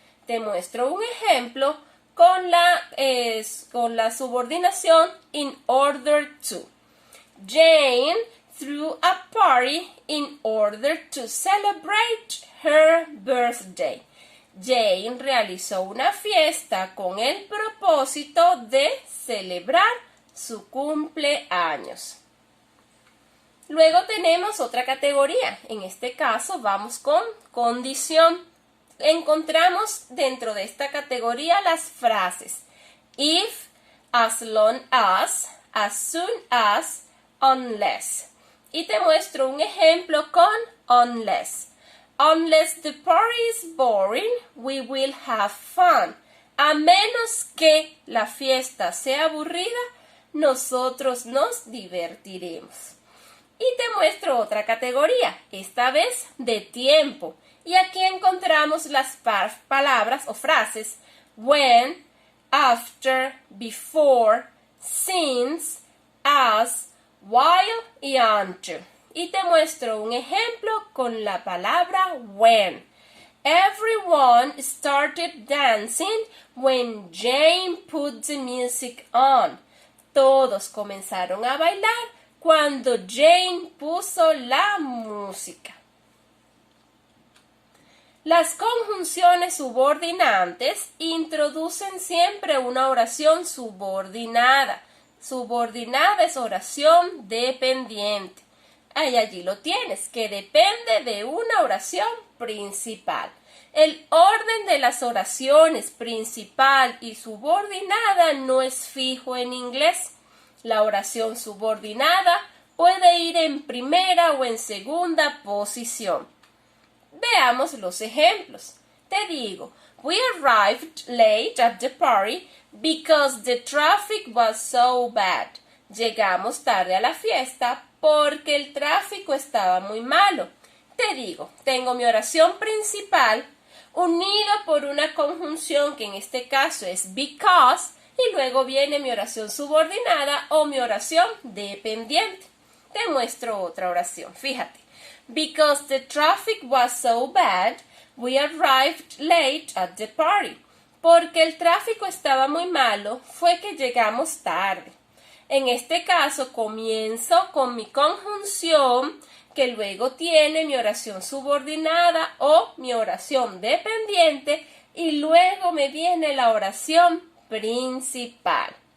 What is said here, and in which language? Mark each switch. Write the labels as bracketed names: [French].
[Spanish] Te muestro un ejemplo con la subordinación in order to. [English] Jane threw a party in order to celebrate her birthday. [Spanish] Jane realizó una fiesta con el propósito de celebrar su cumpleaños. Luego tenemos otra categoría. En este caso vamos con condición. Encontramos dentro de esta categoría las frases if, as long as soon as, unless. Y te muestro un ejemplo con unless. [English] Unless the party is boring, we will have fun. [Spanish] A menos que la fiesta sea aburrida, nosotros nos divertiremos. Y te muestro otra categoría, esta vez de tiempo. Y aquí encontramos las palabras o frases when, after, before, since, as, while y until. Y te muestro un ejemplo con la palabra when. [English] Everyone started dancing when Jane put the music on. [Spanish] Todos comenzaron a bailar cuando Jane puso la música. Las conjunciones subordinantes introducen siempre una oración subordinada. Subordinada es oración dependiente. Ahí allí lo tienes, que depende de una oración principal. El orden de las oraciones principal y subordinada no es fijo en inglés. La oración subordinada puede ir en primera o en segunda posición. Veamos los ejemplos. Te digo, [English] we arrived late at the party because the traffic was so bad. [Spanish] Llegamos tarde a la fiesta porque el tráfico estaba muy malo. Te digo, tengo mi oración principal unida por una conjunción que en este caso es because y luego viene mi oración subordinada o mi oración dependiente. Te muestro otra oración, fíjate. [English] Because the traffic was so bad, we arrived late at the party. [Spanish] Porque el tráfico estaba muy malo, fue que llegamos tarde. En este caso comienzo con mi conjunción que luego tiene mi oración subordinada o mi oración dependiente y luego me viene la oración principal.